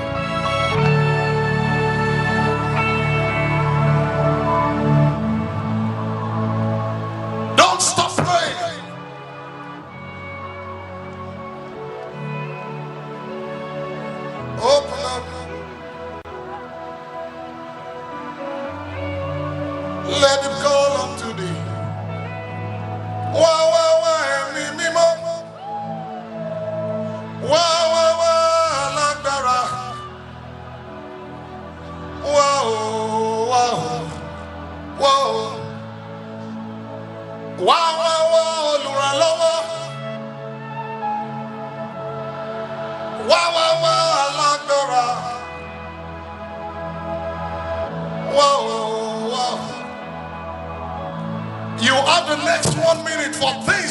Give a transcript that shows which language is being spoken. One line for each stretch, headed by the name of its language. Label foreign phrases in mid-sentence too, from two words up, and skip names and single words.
English: Don't stop praying. Open up. Let him call unto thee.
Yoruba: Wah, wah, wah, emi mímọ́. Wah, wah, wah, alágbára. Wah, oh, wah, oh, wah, oh. Wah, wah, wah, olùrànlọ́wọ́. Wah, wah, wah, alágbára. Wah, oh, wah.
English: You have the next 1 minute for